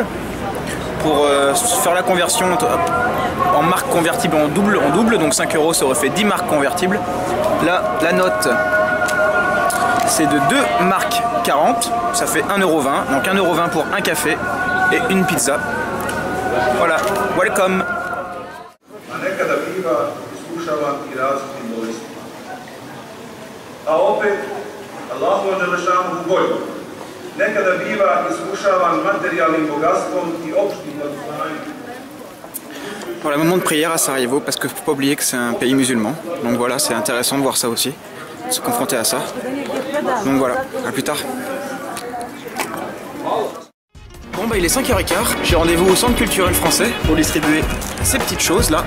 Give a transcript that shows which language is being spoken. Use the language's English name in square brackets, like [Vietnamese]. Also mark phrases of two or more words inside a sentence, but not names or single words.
[French] Pour faire la conversion en marque convertible en double, donc 5 € ça aurait fait 10 marques convertibles. Là, la note c'est de 2 marques 40, ça fait 1,20 €, donc 1,20 € pour un café et une pizza. Voilà, welcome. [Bosnian] Nekada biva iskušavan materijalnim bogatstvom I opštim odgovaranjem. [French] Voilà, moment de prière à Sarajevo, parce que faut pas oublier que c'est un pays musulman. Donc voilà, c'est intéressant de voir ça aussi, de se confronter à ça. Donc voilà, à plus tard. Bon bah il est 5h15, j'ai rendez-vous au centre culturel français pour distribuer ces petites choses là.